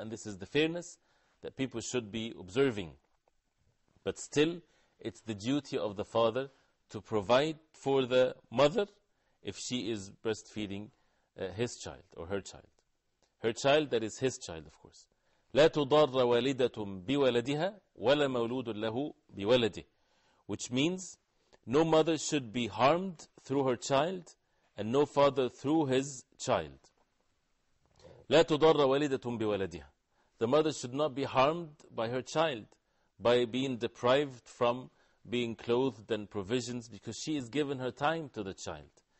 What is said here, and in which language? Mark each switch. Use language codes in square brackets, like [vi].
[en] And this is the fairness that people should be observing. But still, it's the duty of the father to provide for the mother if she is breastfeeding his child or her child. Her child, that is his child, of course. [ar] لا تضار والدة بولدها ولا مولود له بولده. [en] Which means, no mother should be harmed through her child, and no father through his child. [ar] لا تضار والدة بولدها. [en] The mother should not be harmed by her child, by being deprived from being clothed and provisions, because she is given her time to the child.